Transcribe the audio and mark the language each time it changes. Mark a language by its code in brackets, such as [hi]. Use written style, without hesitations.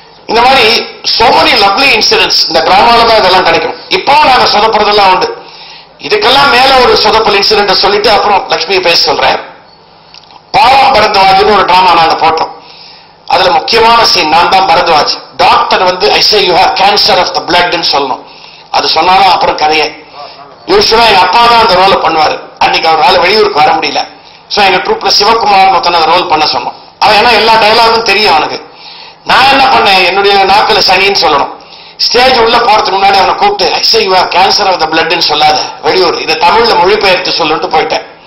[ta] இந்த மாதிரி [en] so many lovely incidents [ta] இந்த டிராமால தான் இதெல்லாம் கிடைக்கும். இப்போ நாங்க சொதப்படுறதெல்லாம் உண்டு. இதுக்கெல்லாம் மேல ஒரு சொதப்பல் இன்சிடென்ட் சொல்லிட்டு அப்புறம் லட்சுமி பேச சொல்றேன். பாவம் பரத்வாஜ்னு ஒரு டிராமா நாங்க போட்டோம். அதுல முக்கியமான சீன் நான் தான் Bharadwaj. [en] doctor I say you have cancer of the blood [ta] ன்னு சொல்லணும். அது சொன்னாலும் அப்புறம் கதையை யூஸ்வலா எங்க அப்பா தான் அந்த ரோலை பண்ணுவாரு. அன்னைக்கு அவரால் வெளியூருக்கு வர முடியல. சோ எங்க ட்ரூப்ல சிவகுமார் ஒருத்தன் அந்த ரோல் பண்ண சொன்னோம். அவன் ஏன்னா எல்லா டயலாகும் தெரியும் அவனுக்கு. நான் என்ன பண்ணேன், என்னுடைய நாக்கில் சனின்னு சொல்லணும். ஸ்டேஜ் உள்ள போறதுக்கு முன்னாடி அவனை கூப்பிட்டு [en] I say you have cancer of the blood [ta] ன்னு சொல்லாத, வெளியூர் இதை தமிழ்ல மொழிபெயர்த்து சொல்லிட்டு போயிட்டேன்.